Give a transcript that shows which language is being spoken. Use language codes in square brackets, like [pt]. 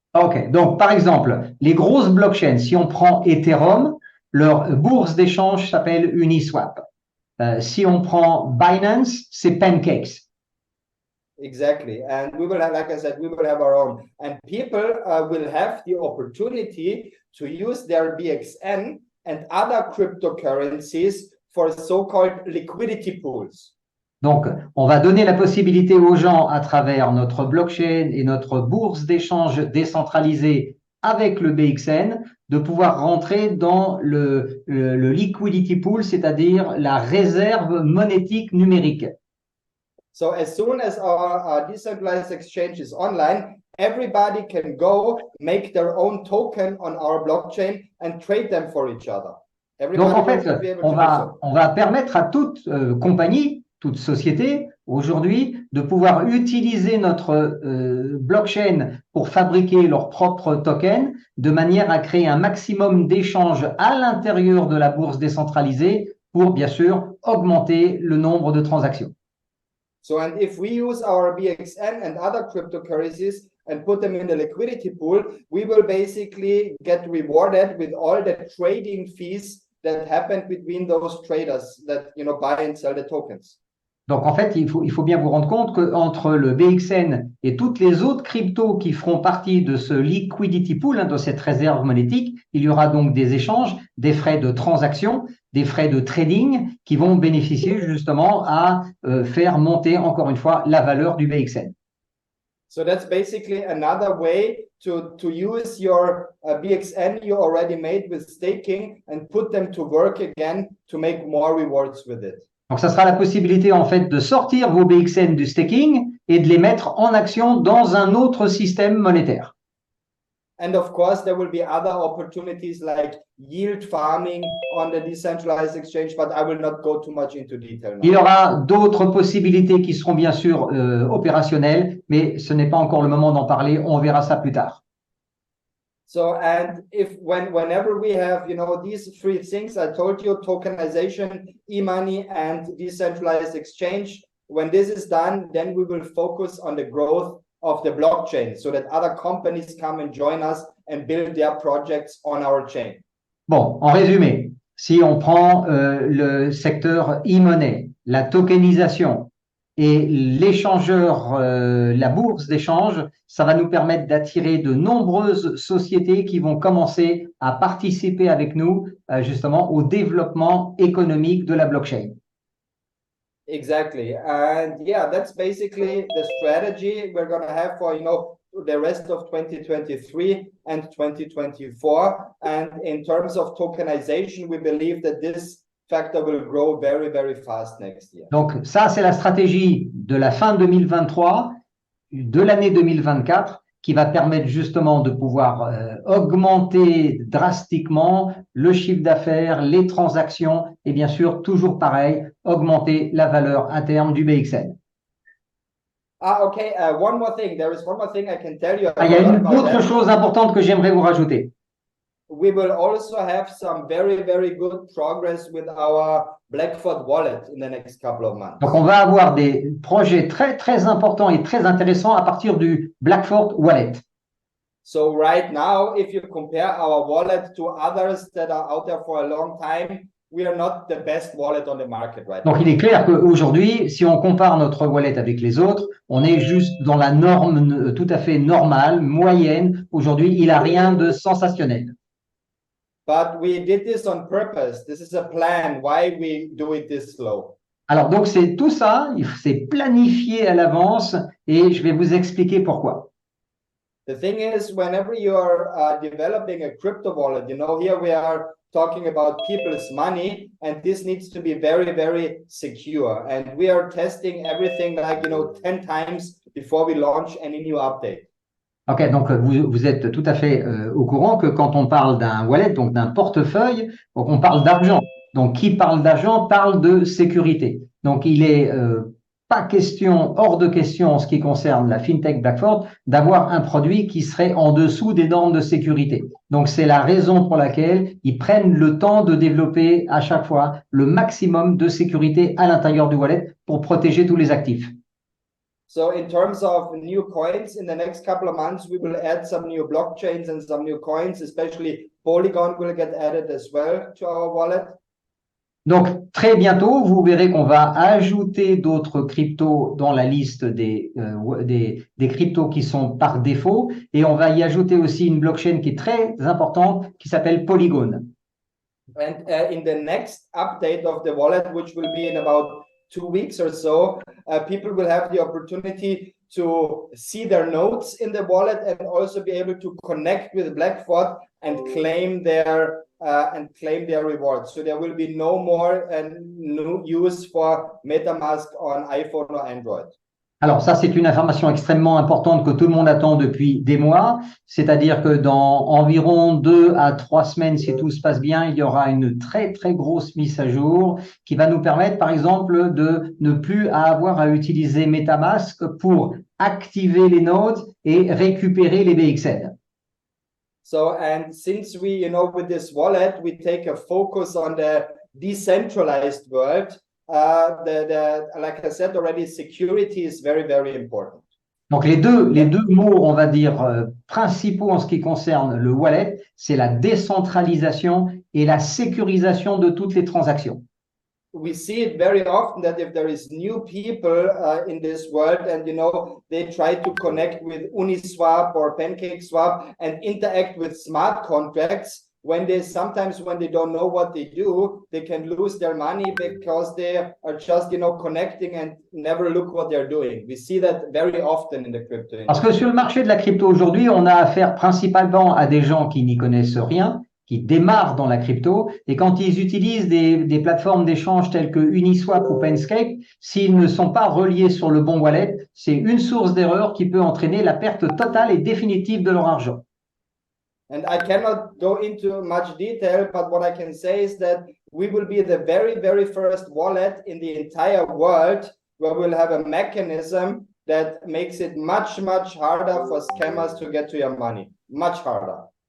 [fr] Ok, donc par exemple, les grosses blockchains, si on prend Ethereum, leur bourse d'échange s'appelle Uniswap. Si on prend Binance, c'est Pancakes. [en] Exactly. And we will have, like I said, we will have our own. And people will have the opportunity to use their BXN and other cryptocurrencies for so-called liquidity pools. [fr] Donc, on va donner la possibilité aux gens à travers notre blockchain et notre bourse d'échange décentralisée avec le BXN de pouvoir rentrer dans le liquidity pool, c'est-à-dire la réserve monétique numérique. [en] So as soon as our decentralized exchange is online, everybody can go make their own token on our blockchain and trade them for each other. [fr] Donc, en fait, [en] Will be able to do so. [fr] on va permettre à toute compagnie, toute société, aujourd'hui, de pouvoir utiliser notre blockchain pour fabriquer leurs propres tokens, de manière à créer un maximum d'échanges à l'intérieur de la bourse décentralisée pour, bien sûr, augmenter le nombre de transactions. [en] So, and if we use our BXN and other cryptocurrencies and put them in the liquidity pool, we will basically get rewarded with all the trading fees that happen between those traders that, you know, buy and sell the tokens. [fr] Donc, en fait, il faut bien vous rendre compte qu'entre le BXN et toutes les autres cryptos qui feront partie de ce liquidity pool, hein, de cette réserve monétique, il y aura donc des échanges, des frais de transaction, des frais de trading qui vont bénéficier justement à faire monter encore une fois la valeur du BXN. [en] So that's basically another way to use your BXN you already made with staking and put them to work again to make more rewards with it. [fr] Donc, ça sera la possibilité en fait de sortir vos BXN du staking et de les mettre en action dans un autre système monétaire. [en] And of course, there will be other opportunities like yield farming on the decentralized exchange, but I will not go too much into detail now. [fr] Il y aura d'autres possibilités qui seront bien sûr opérationnelles, mais ce n'est pas encore le moment d'en parler. On verra ça plus tard. [en] So, and whenever we have, you know, these three things I told you, tokenization, e-money, and decentralized exchange, when this is done, then we will focus on the growth of the blockchain so that other companies come and join us and build their projects on our chain. [fr] Bon, en résumé, si on prend le secteur e-money, la tokenisation et l'échangeur, la bourse d'échange, ça va nous permettre d'attirer de nombreuses sociétés qui vont commencer à participer avec nous justement au développement économique de la blockchain. [en] Exactly. And yeah, that's basically the strategy we're going to have for, you know, the rest of 2023 and 2024. And in terms of tokenization, we believe that this factor will grow very, very fast next year. [fr] Donc ça, c'est la stratégie de la fin 2023, de l'année 2024, qui va permettre justement de pouvoir augmenter drastiquement le chiffre d'affaires, les transactions et bien sûr, toujours pareil, augmenter la valeur interne du BXN. [en] Okay. One more thing. There is one more thing I can tell you. [fr] Il y a une autre chose importante que j'aimerais vous rajouter. [en] We will also have some very, very good progress with our Blackford wallet in the next couple of months. [fr] Donc, on va avoir des projets très, très importants et très intéressants à partir du Blackford wallet. [en] So right now, if you compare our wallet to others that are out there for a long time, we are not the best wallet on the market right now. [fr] Donc, il est clair qu'aujourd'hui, si on compare notre wallet avec les autres, on est juste dans la norme tout à fait normale, moyenne. Aujourd'hui, il n'a rien de sensationnel. [en] But we did this on purpose. This is a plan why we do it this slow. [fr] Alors, donc, c'est tout ça, c'est planifié à l'avance et je vais vous expliquer pourquoi. [en] The thing is, whenever you are developing a crypto wallet, you know, here we are talking about people's money, and this needs to be very, very secure. And we are testing everything like, you know, 10 times before we launch any new update. [fr] Ok, donc vous êtes tout à fait au courant que quand on parle d'un wallet, donc d'un portefeuille, donc on parle d'argent. Donc qui parle d'argent parle de sécurité. Donc il est pas question, hors de question en ce qui concerne la FinTech Blackford, d'avoir un produit qui serait en dessous des normes de sécurité. Donc c'est la raison pour laquelle ils prennent le temps de développer à chaque fois le maximum de sécurité à l'intérieur du wallet pour protéger tous les actifs. [en] So in terms of new coins, in the next couple of months, we will add some new blockchains and some new coins, especially Polygon will get added as well to our wallet. [fr] Donc, très bientôt, vous verrez qu'on va ajouter d'autres cryptos dans la liste des cryptos qui sont par défaut et on va y ajouter aussi une blockchain qui est très importante qui s'appelle Polygon. [en] And in the next update of the wallet, which will be in about 2 weeks or so, people will have the opportunity to see their notes in the wallet and also be able to connect with Blackford and claim their rewards. So there will be no more new use for MetaMask on iPhone or Android. [fr] Alors ça, c'est une information extrêmement importante que tout le monde attend depuis des mois. C'est-à-dire que dans environ 2 à 3 semaines, si tout se passe bien, il y aura une très, très grosse mise à jour qui va nous permettre, par exemple, de ne plus avoir à utiliser MetaMask pour activer les nodes et récupérer les BXN. [en] So, and since we, with this wallet, we take a focus on the decentralized world, like I said already, security is very, very important. [fr] Donc les deux mots, on va dire, principaux en ce qui concerne le wallet, c'est la décentralisation et la sécurisation de toutes les transactions. [en] We see it very often that if there is new people in this world and they try to connect with Uniswap or PancakeSwap and interact with smart contracts, when they don't know what they do, they can lose their money because they are just connecting and never look what they're doing. We see that very often in the crypto industry. [fr] Parce que sur le marché de la crypto aujourd'hui, on a affaire principalement à des gens qui n'y connaissent rien, qui démarrent dans la crypto, et quand ils utilisent des plateformes d'échange telles que Uniswap ou Pancake, s'ils ne sont pas reliés sur le bon wallet, c'est une source d'erreur qui peut entraîner la perte totale et définitive de leur argent. [en] And I cannot go into much detail, but what I can say is that we will be the very, very first wallet in the entire world where we'll have a mechanism that makes it much, much harder for scammers to get to your money. Much harder.